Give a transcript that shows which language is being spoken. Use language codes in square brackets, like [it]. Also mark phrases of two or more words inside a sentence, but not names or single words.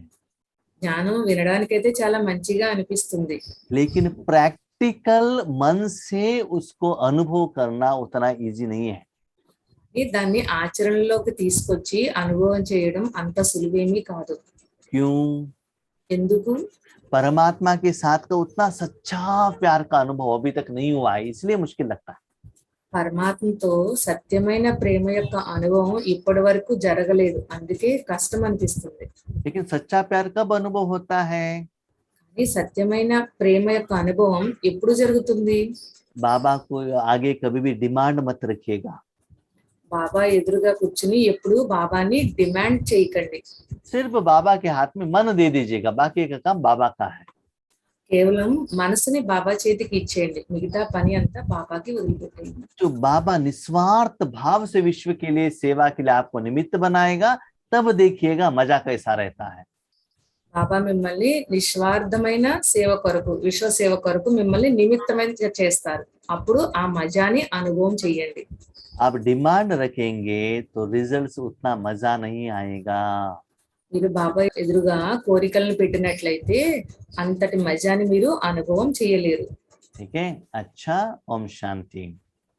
[te] జ్ఞానం వినడానికైతే చాలా మంచిగా అనిపిస్తుంది, [hi] लेकिन प्रैक्टिकल मन से उसको अनुभव करना उतना इजी नहीं है। [te] దాన్ని ఆచరణలోకి తీసుకొచ్చి అనుభవం చేయడం అంత సులువేమీ కాదు. [hi] क्यों? [te] ఎందుకు? [hi] परमात्मा के साथ का उतना सच्चा प्यार का अनुभव अभी तक नहीं हुआ है, इसलिए मुश्किल लगता है। [te] పరమాత్మతో సత్యమైన ప్రేమ యొక్క అనుభవం ఇప్పటి వరకు జరగలేదు, అందుకే కష్టం అనిపిస్తుంది. [hi] लेकिन सच्चा प्यार कब अनुभव होता है? [te] ఈ సత్యమైన ప్రేమ యొక్క అనుభవం ఎప్పుడు జరుగుతుంది? [hi] बाबा को आगे कभी भी डिमांड मत रखिएगा। [te] బాబా ఎదురుగా కూర్చుని ఎప్పుడు బాబాని డిమాండ్ చేయకండి. [hi] सिर्फ बाबा के हाथ में मन दे दीजिएगा, बाकी का काम बाबा का है। [te] కేవలం మనసుని బాబా చేతికి ఇచ్చేయండి, మిగతా పని అంతా బాబాకి వదిలిపెట్టండి. [hi] जो बाबा निस्वार्थ भाव से विश्व के लिए सेवा के लिए आपको निमित्त बनाएगा, तब देखिएगा मजा कैसा रहता है। [te] బాబా మిమ్మల్ని నిస్వార్థమైన సేవ కొరకు, విశ్వ సేవ కొరకు మిమ్మల్ని నిమిత్తమైన చేస్తారు, అప్పుడు ఆ మజాని అనుభవం చెయ్యండి. [hi] आप डिमांड रखेंगे तो रिजल्ट्स उतना मजा नहीं आएगा। [te] మీరు బాబా ఎదురుగా కోరికలను పెట్టినట్లయితే అంతటి మజాని మీరు అనుభవం చేయలేరు. [hi] ठीक है, अच्छा, ओम शांति।